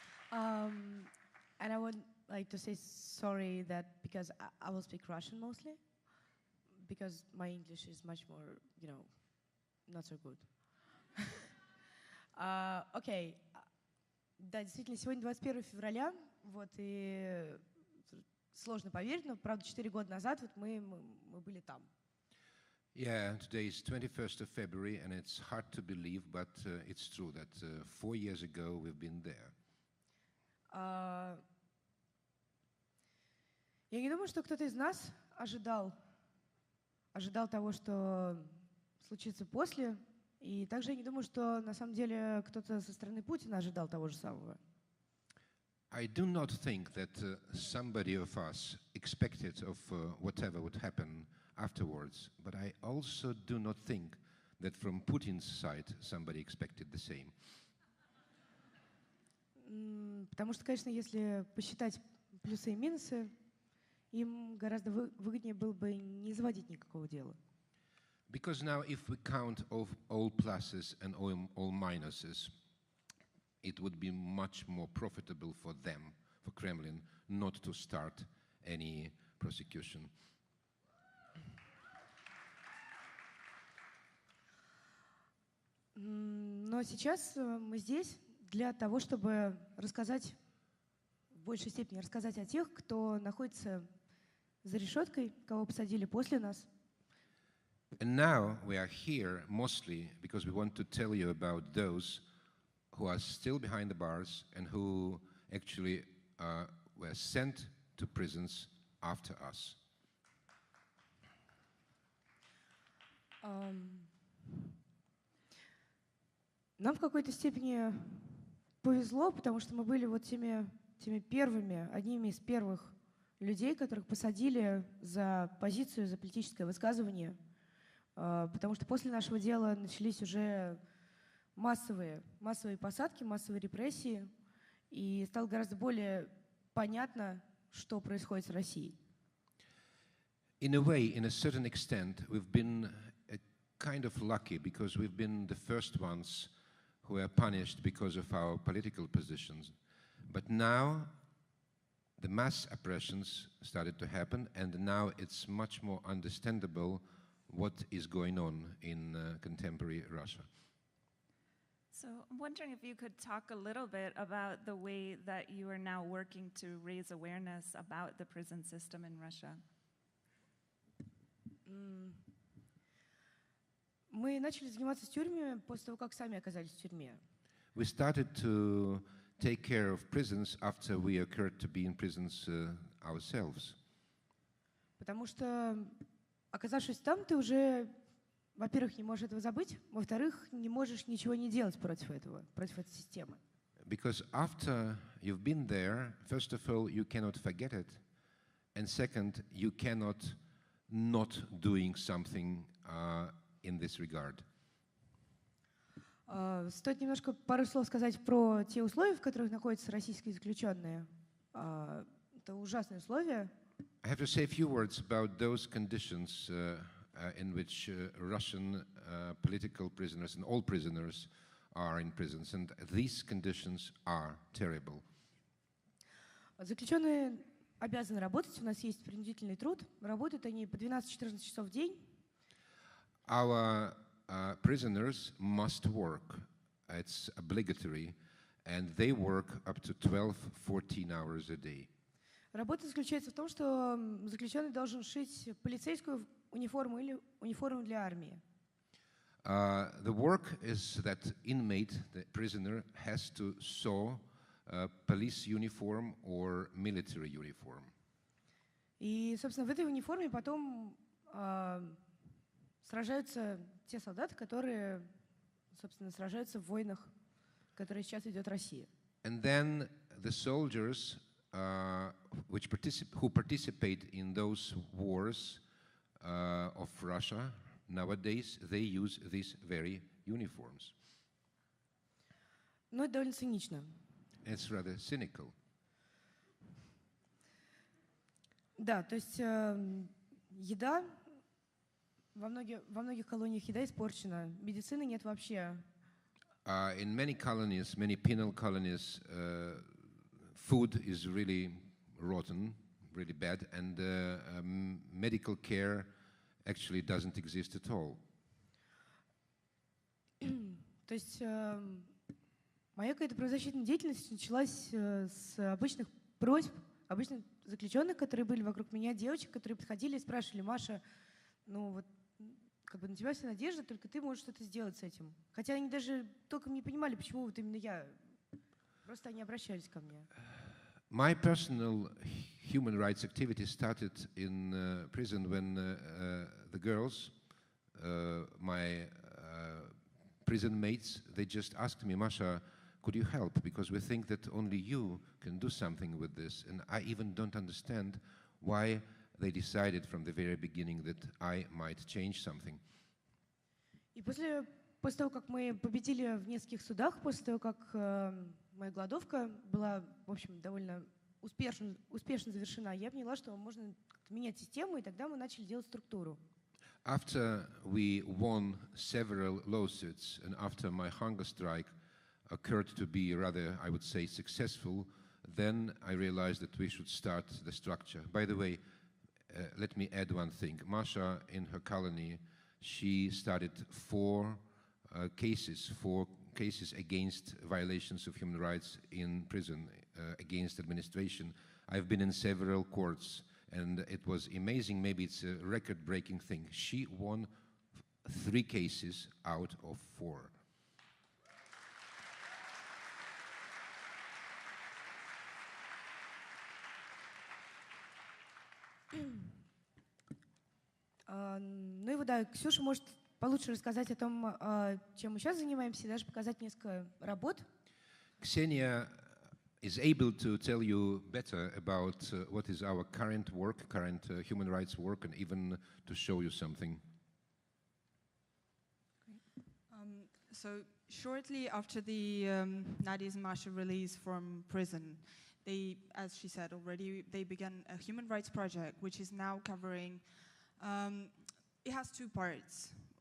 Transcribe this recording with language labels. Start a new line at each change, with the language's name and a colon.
English: And I would like to say sorry that because I will speak Russian mostly, because my English is much more, not so good.
Russian: Окей. Да, действительно, сегодня 21 февраля, и сложно поверить, но, правда, 4 года назад мы были там.
English: Yeah, today is 21st of February, and it's hard to believe, but it's true that 4 years ago we've been there.
Russian: Я не думаю, что кто-то из нас ожидал того, что случится после, и также я не думаю, что на самом деле кто-то со стороны Путина ожидал того же самого.
English: I do not think that somebody of us expected of whatever would happen afterwards, but I also do not think that from Putin's side somebody expected the same.
Russian: Потому что, конечно, если посчитать плюсы и минусы, им гораздо выгоднее было бы не заводить никакого дела.
English: Because now if we count all pluses and all minuses, it would be much more profitable for them, for Kremlin, not to start any prosecution.
Russian: Но сейчас мы здесь для того, чтобы рассказать, в большей степени рассказать о тех, кто находится за решеткой, кого посадили после нас.
English: And now we are here mostly because we want to tell you about those who are still behind the bars and who actually were sent to prisons after us.
Russian: Нам в какой-то степени повезло, потому что мы были вот теми первыми, одними из первых людей, которых посадили за позицию, за политическое высказывание, потому что после нашего дела начались уже массовые посадки, массовые репрессии, и стало гораздо более понятно, что происходит с Россией.
English: In a way, in a certain extent, we've been kind of lucky because we've been the first ones who were punished because of our political positions. But now the mass oppressions started to happen, and now it's much more understandable what is going on in contemporary Russia. So I'm wondering if you could talk a little bit about the way that you are now working to raise awareness about the prison system in Russia.
Russian: Мы начали заниматься с тюрьмами после того, как сами оказались в тюрьме.
English: We started to take care of prisons after we occurred to be in prisons ourselves.
Russian: Потому что, оказавшись там, ты уже, во-первых, не можешь этого забыть, во-вторых, не можешь ничего не делать против этого, против этой системы.
English: Because after you've been there, first of all, you cannot forget it, and second, you cannot not doing something in this regard.
Russian: Стоит немножко пару слов сказать про те условия, в которых находятся российские заключенные. Это ужасные условия.
English: I have to say a few words about those conditions in which Russian political prisoners and all prisoners are in prisons, and these conditions are terrible.
Russian: Заключенные обязаны работать, у нас есть принудительный труд, работают они по 12-14 часов в день.
English: Our prisoners must work. It's obligatory, and they work up to 12-14 hours a day.
Russian: Работа заключается в том, что заключенный должен шить полицейскую униформу или униформу для армии.
English: The work is that inmate, the prisoner, has to sew a police uniform or military uniform.
Russian: И, собственно, в этой униформе потом сражаются те солдаты, которые, собственно, сражаются в войнах, которые сейчас ведет Россия.
English: And then the soldiers who participate in those wars of Russia nowadays, they use these very uniforms.
Russian: Но это довольно цинично.
English: It's rather cynical.
Russian: Да, то есть еда, во многих колониях еда испорчена, медицины нет вообще.
English: In many colonies, many penal colonies, food is really rotten, really bad, and medical care actually doesn't exist at all.
Russian: То есть моя какая-то правозащитная деятельность началась с обычных просьб, обычных заключенных, которые были вокруг меня, девочек, которые подходили и спрашивали: Маша, ну вот как бы на тебя вся надежда, только ты можешь что-то сделать с этим. Хотя они даже толком не понимали, почему вот именно я. Просто они обращались ко мне.
English: My personal human rights activity started in prison when the girls, my prison mates, they just asked me, Masha, could you help? Because we think that only you can do something with this. And I even don't understand why they decided from the very beginning that I might change something.
Russian: И после того, как мы победили в нескольких судах, после того, как моя голодовка была, в общем, довольно успешно завершена, я поняла, что можно менять систему, и тогда мы начали делать структуру.
English: After we won several lawsuits and after my hunger strike occurred to be rather, I would say, successful, then I realized that we should start the structure. By the way, let me add one thing. Masha, in her colony, she started four cases against violations of human rights in prison, against administration. I've been in several courts, and it was amazing. Maybe it's a record-breaking thing. She won 3 cases out of 4.
Russian: Ну и вот, да, Ксюша может получше рассказать о том, чем мы сейчас занимаемся, и даже показать несколько работ.
English: Ksenia is able to tell you better about what is our current work, current human rights work, and even to show you something. So shortly after the Nadia's Masha release from prison, they, as she said already, they began a human rights project, which is now covering, it has 2 parts.